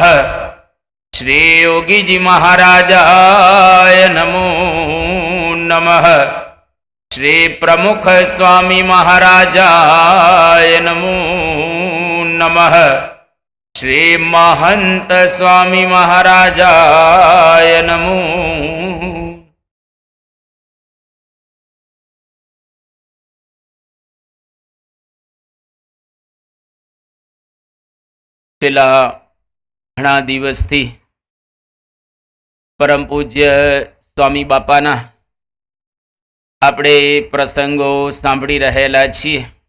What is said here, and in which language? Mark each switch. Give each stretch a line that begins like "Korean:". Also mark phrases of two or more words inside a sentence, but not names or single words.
Sanskrit: श्री योगी जी महाराजाय नमो नमः। श्री प्रमुख स्वामी महाराजाय नमो नमः। श्री महंत स्वामी महाराजाय नमो।
Gujarati: પેલા ઘણા દિવસથી પરમ પૂજ્ય સ્વામી બાપાના આપણે પ્રસંગો સાંભળી રહેલા છીએ.